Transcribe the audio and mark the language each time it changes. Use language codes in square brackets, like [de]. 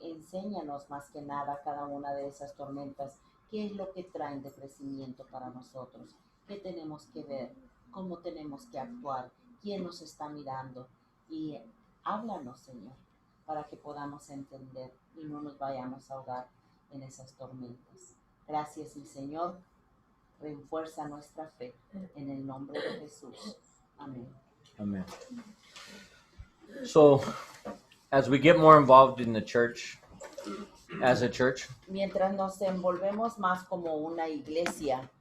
[es] Enséñanos más que nada cada una de esas tormentas, qué es lo que traen de crecimiento para nosotros, qué tenemos que ver, cómo tenemos que actuar, quién nos está mirando. Y háblanos, Señor, para que podamos entender y no nos vayamos a ahogar en esas tormentas. Gracias, mi Señor. Refuerza nuestra fe en el nombre de Jesús. Amén. [en] Amen. So, as we get more involved in the church, as a church, [es] Mientras nos envolvemos más como una iglesia